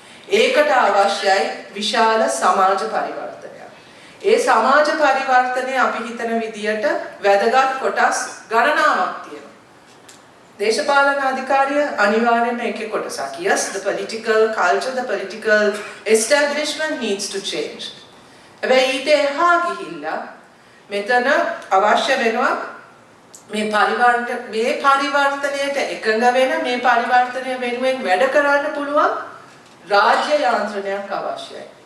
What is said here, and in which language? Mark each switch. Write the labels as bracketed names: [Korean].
[Sinhala] ඒකට අවශ්‍යයි විශාල සමාජ පරිවර්තනයක්. ඒ සමාජ පරිවර්තනය අපි හිතන විදියට වැදගත් කොටස් ගණනාවක් තියෙනවා. දේශපාලන අධිකාරිය අනිවාර්යයෙන්ම ඒකේ කොටසක්. [English] Yes, the political culture, the political establishment needs to change. [Sinhala] හැබැයි ඊට එහා ගිහිල්ලා මෙතන අවශ්‍ය වෙනවා මේ පරිවර්තනයට එකඟ වෙන මේ පරිවර්තනය වෙනුවෙන් වැඩ කරන්න පුළුවන් රාජ්‍ය යාන්ත්‍රණයක් අවශ්‍යයි.